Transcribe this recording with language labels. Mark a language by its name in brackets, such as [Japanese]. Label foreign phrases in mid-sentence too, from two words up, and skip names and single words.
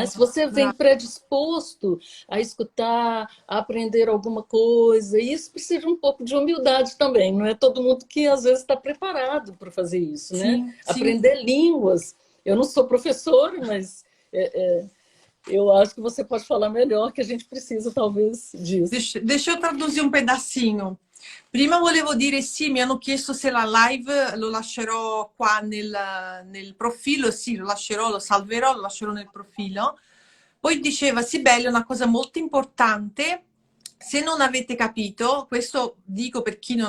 [Portuguese] Se você vem predisposto a escutar, a aprender alguma coisa, isso precisa de um pouco de humildade também. Não é todo mundo que, às vezes, está preparado para fazer isso. Sim, né? sim. Aprender línguas. Eu não sou professora, mas... eu acho que você pode falar melhor, que a gente precisa, talvez, disso. Deixa eu traduzir [Italian] un pedacino. Prima volevo dire sì, mi hanno chiesto se la live lo lascerò qua nel profilo, sì, lo lascerò, lo salverò, lo lascerò nel profilo. Poi diceva Sibeli una cosa molto importante, se non avete capito, questo dico per chi non